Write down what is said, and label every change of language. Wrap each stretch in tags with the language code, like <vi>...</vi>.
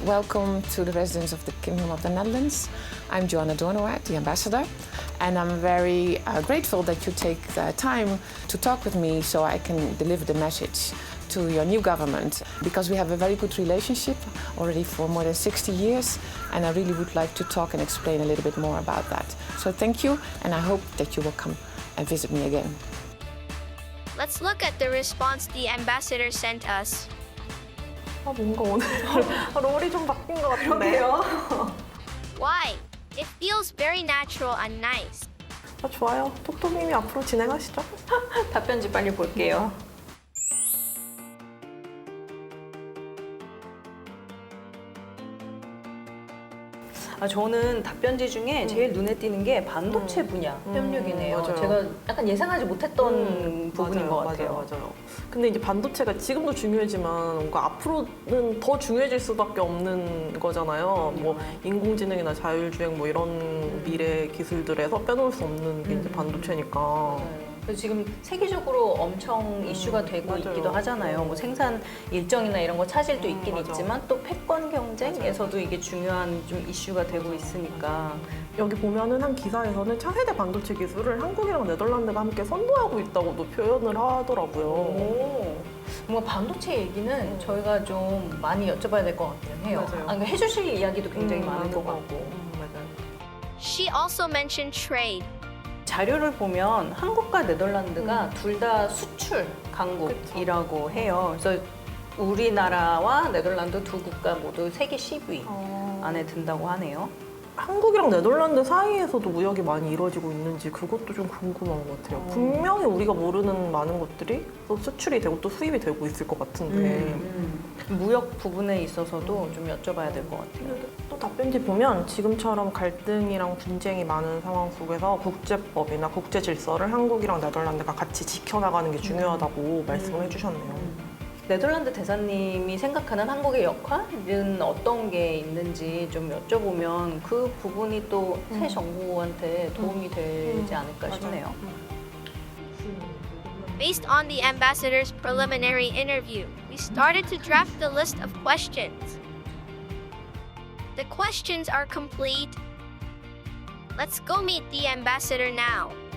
<en>Welcome to the residence of the Kingdom of the Netherlands. I'm Joanne, Doornewaard, the ambassador, and I'm very grateful that you take the time to talk with me so I can deliver the message to your new government, because we have a very good relationship already for more than 60 years, and I really would like to talk and explain a little bit more about that. So thank you, and I hope that you will come and visit me again. Let's look at the response the ambassador sent us.</en> <ko>뭔가 오늘 롤이 좀 바뀐 것 같은데요?</ko> <en>Why? It feels very natural and nice.</en> <ko>좋아요. 톡톡님이 앞으로 진행하시죠. 답변지 빨리 볼게요. 저는 답변지 중에 제일 눈에 띄는 게 반도체 분야 협력이네요. 맞아요. 제가 약간 예상하지 못했던 부분인 것 같아요. 맞아요. 근데 이제 반도체가 지금도 중요하지만 뭔가 앞으로는 더 중요해질 수밖에 없는 거잖아요. 뭐 인공지능이나 자율주행 뭐 이런 미래 기술들에서 빼놓을 수 없는 게 이제 반도체니까. 그래서 지금 세계적으로 엄청 이슈가 되고 맞아요. 있기도 하잖아요. 뭐 생산 일정이나 이런 거 차질도 있긴 맞아. 있지만 또 패권 경쟁에서도 이게 중요한 좀 이슈가 되고 있으니까. 여기 보면은 한 기사에서는 차세대 반도체 기술을 한국이랑 네덜란드가 함께 선도하고 있다고도 표현을 하더라고요. 오, 뭔가 반도체 얘기는 저희가 좀 많이 여쭤봐야 될 것 같기는 해요. 맞아요. 그러니까 해주실 이야기도 굉장히 많을 많은 것 것 같고. 맞아요.</ko> <en>She also mentioned trade.</en> <ko>자료를 보면 한국과 네덜란드가 둘 다 수출 강국이라고 해요. 그래서 우리나라와 네덜란드 두 국가 모두 세계 10위 안에 든다고 하네요. 한국이랑 네덜란드 사이에서도 무역이 많이 이루어지고 있는지 그것도 좀 궁금한 것 같아요. 분명히 우리가 모르는 많은 것들이 또 수출이 되고 또 수입이 되고 있을 것 같은데 무역 부분에 있어서도 좀 여쭤봐야 될 것 같아요. 또 답변지 보면 지금처럼 갈등이랑 분쟁이 많은 상황 속에서 국제법이나 국제 질서를 한국이랑 네덜란드가 같이 지켜나가는 게 중요하다고 말씀을 해주셨네요. 네덜란드 대사님이 생각하는 한국의 역할은 어떤 게 있는지 좀 여쭤보면 그 부분이 또 새 정부한테 도움이 되지 않을까 싶네요.</ko> <en>Based on the ambassador's preliminary interview, we started to draft the list of questions. The questions are complete. Let's go meet the ambassador now.</en>